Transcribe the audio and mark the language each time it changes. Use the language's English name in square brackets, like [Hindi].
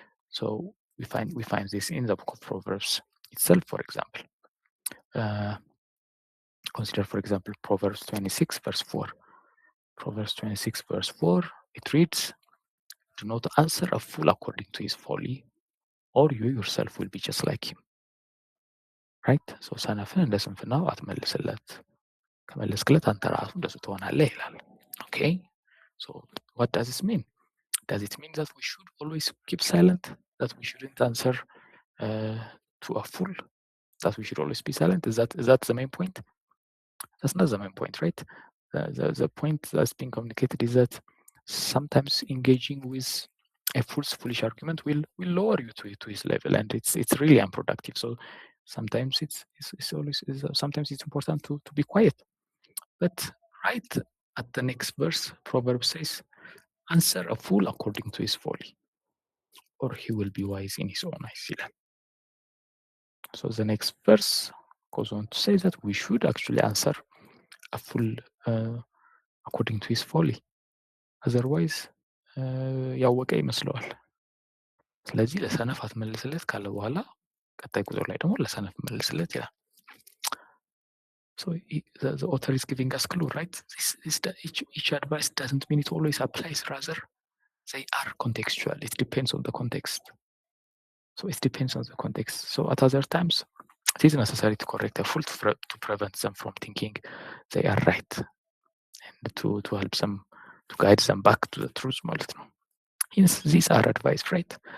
[English] So we find this in the book of Proverbs itself, for example. Consider, for example, Proverbs 26, verse 4. Proverbs 26, verse 4, it reads, "Do not answer a fool according to his folly, or you yourself will be just like him." Right? [Amharic] So ሰነፍን እንደ ስንፍናው አትመልስለት፣ ከመለስክለት አንተ ራሱ እንደሱ ትሆናለህ ይላል። Okay? [English] So what does this mean? Does it mean that we should always keep silent? That we shouldn't answer to a fool? That we should always be silent? Is that the main point? That's not the main point, right? The point that's being communicated is that sometimes engaging with a foolish argument will lower you to his level, and it's really unproductive. So sometimes sometimes it's important to be quiet. But right at the next verse, Proverbs says, "Answer a fool according to his folly, or he will be wise in his own eyes." So the next verse goes on to say that we should actually answer a fool according to his folly. [Amharic] Otherwise, ያወቀ ይመስለዋል። ስለዚህ ለሰነፍ አትመልስለት ካለ በኋላ ቀጣይ ቁጥር ላይ ደግሞ ለሰነፍ መልስለት ይላል። [English] So the author is giving us clue, right? Each advice doesn't mean it always applies. Rather, they are contextual. It depends on the context. So it depends on the context. So at other times, it is necessary to correct a fool to prevent them from thinking they are right, and to help them, to guide them back to the truth [Amharic] ማለት ነው። [English] Hence, these are advice, right?